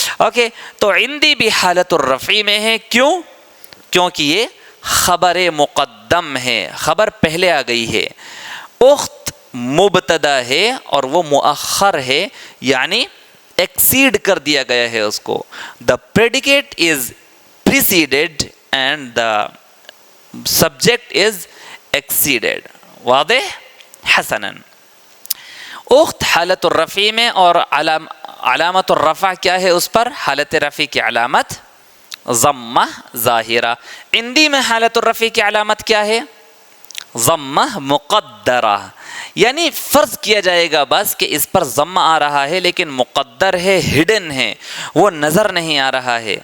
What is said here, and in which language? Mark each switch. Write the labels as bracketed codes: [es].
[ur] okay, تو عندی بھی حالت الرفعی میں ہے. کیوں؟ کیونکہ یہ خبر مقدم ہے، خبر پہلے آ گئی ہے. اخت مبتدا ہے اور وہ مؤخر ہے، یعنی ایکسیڈ کر دیا گیا ہے اس کو. [en] the predicate is preceded and the subject is exceeded. [ar] واضح؟ حسناً. [ur] اخت حالت الرفع میں، اور علامت الرفع کیا ہے اس پر؟ حالت رفع کی علامت ضمہ ظاہرہ. عندی میں حالت الرفع کی علامت کیا ہے؟ ضمہ مقدرہ، یعنی فرض کیا جائے گا بس کہ اس پر ضمہ آ رہا ہے، لیکن مقدر ہے، ہڈن ہے، وہ نظر نہیں آ رہا ہے.